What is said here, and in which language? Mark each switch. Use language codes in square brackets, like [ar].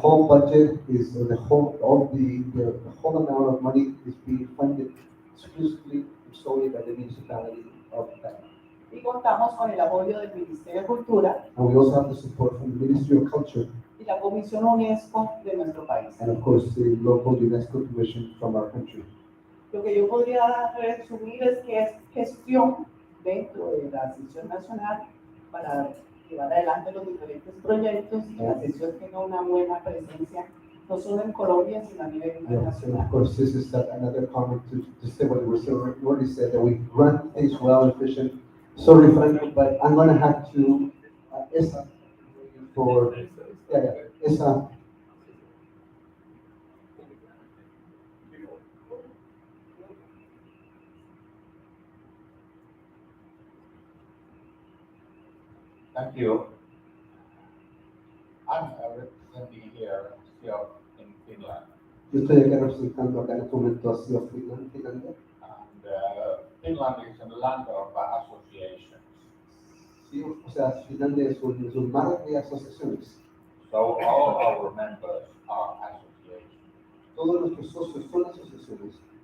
[en] whole budget is, or the whole, all the whole amount of money is being funded exclusively and solely by the municipality of Cali. [es] Y contamos con el apoyo del Ministerio de Cultura [en] And we also have the support from the Ministry of Culture [es] y la Comisión UNESCO de nuestro país. [en] and of course the local UNESCO commission from our country. [es] Lo que yo podría resumir es que es gestión dentro de la sesión nacional para llevar adelante los diferentes proyectos y que la sesión tenga una buena presencia, no solo en Colombia, sino a nivel [en] Yeah, and [es] internacional. [en] of course this is another comment to say what we already said, that we run things well and efficient. Sorry, Franco, but I'm going to have to, Esa, for, Esa. Thank you. I'm representing here still in Finland. [es] Yo estoy acá representando acá en este momento a Ciudad Finlandia. [en] And Finland is a land of associations. [es] Sí, o sea, Finlandia es un mar de asociaciones. [en] So all our members are associations. [es] Todos nuestros socios son asociaciones.